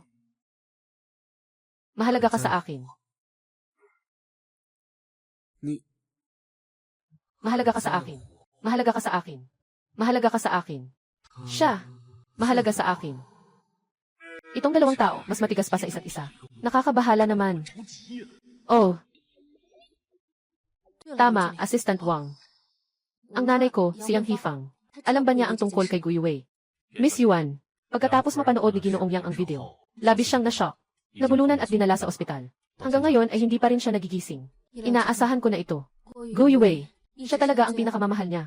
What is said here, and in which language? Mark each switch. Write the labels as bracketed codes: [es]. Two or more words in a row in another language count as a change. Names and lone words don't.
[tl] Mahalaga ka sa akin. Mahalaga ka sa akin. Mahalaga ka sa akin. Mahalaga ka sa akin. Siya. Mahalaga sa akin. Itong dalawang tao, mas matigas pa sa isa't isa. Nakakabahala naman. Oh, [zh] 对了， [tl] tama, [zh] 陆经理 [en] Assistant Wang. [tl] Ang nanay ko, si Yang Hifang. Alam ba niya ang tungkol kay Gui Wei? Miss Yuan, pagkatapos mapanood ni Ginoong Yang ang video, labis siyang na-shock. Nabulunan at dinala sa ospital. Hanggang ngayon ay hindi pa rin siya nagigising. Inaasahan ko na ito. Gui Wei, siya talaga ang pinakamamahal niya.